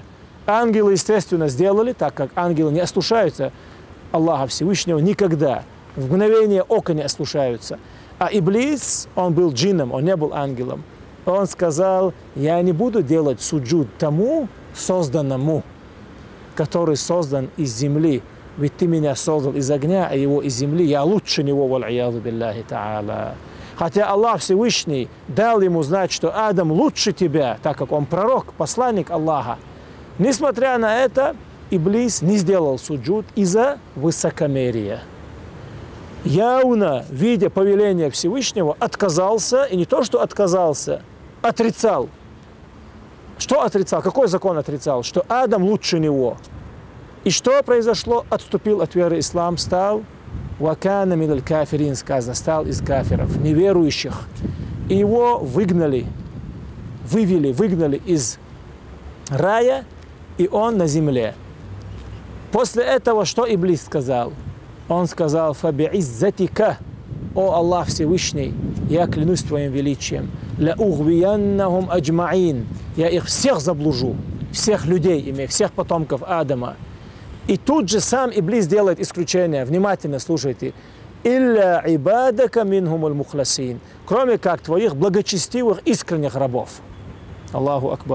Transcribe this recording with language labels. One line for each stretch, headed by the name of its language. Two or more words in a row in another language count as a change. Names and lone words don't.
Russian: Ангелы, естественно, сделали, так как ангелы не ослушаются Аллаха Всевышнего никогда, в мгновение ока не ослушаются. А Иблис, он был джинном, он не был ангелом. Он сказал: я не буду делать суджуд тому созданному, который создан из земли. Ведь ты меня создал из огня, а его из земли. Я лучше него,
Arabic: والعياذ بالله تعالى.
Russian: Хотя Аллах Всевышний дал ему знать, что Адам лучше тебя, так как он пророк, посланник Аллаха. Несмотря на это, Иблис не сделал суджуд из-за высокомерия. Явно, видя повеление Всевышнего, отказался, и не то, что отказался, отрицал. Что отрицал? Какой закон отрицал? Что Адам лучше него. И что произошло? Отступил от веры ислам, стал
Arabic: «وكان من الكافرين»,
Russian: сказано, стал из кафиров, неверующих. И его выгнали из рая, и он на земле. После этого что Иблис сказал? Он сказал: «Фаби'иззатика, о Аллах Всевышний, я клянусь твоим величием,
Arabic: لأغوينهم أجمعين,
Russian: я их всех заблужу, всех людей, всех потомков Адама». И тут же сам Иблис делает исключение. Внимательно слушайте.
Arabic: «إلا عبادك منهم المخلصين»,
Russian: кроме как твоих благочестивых, искренних рабов.
Arabic: الله أكبر.